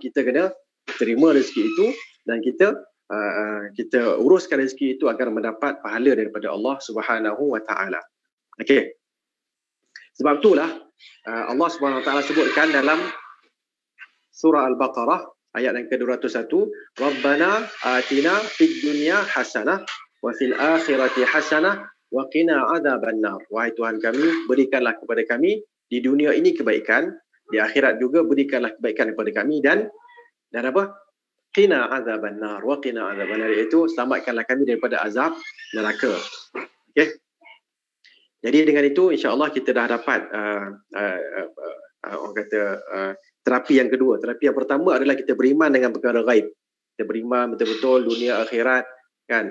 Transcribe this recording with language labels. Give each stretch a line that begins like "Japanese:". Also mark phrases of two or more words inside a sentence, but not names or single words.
Malay: Kita kena terima rezeki itu dan kita uruskan rezeki itu agar mendapat pahala daripada
Arabic: الله سبحانه وتعالى.
Malay: Okey. Sebab itulah
Arabic: الله سبحانه وتعالى
Malay: sebutkan dalam surah Al-Baqarah ayat yang ke-201,
Arabic: ربنا آتنا في الدنيا حسنة وفي الآخرة حسنة وقنا عذاب النار.
Malay: Wahai Tuhan kami, berikanlah kepada kami di dunia ini kebaikan, di akhirat juga berikanlah kebaikan kepada kami dan apa?
Arabic: قنا عذاب النار وقنا عذاب النار,
Malay: iaitu selamatkanlah kami daripada azab neraka. Okey. Jadi dengan itu insya-Allah kita dah dapat orang kata terapi yang kedua. Terapi yang pertama adalah kita beriman dengan perkara gaib. Kita beriman betul-betul dunia akhirat kan.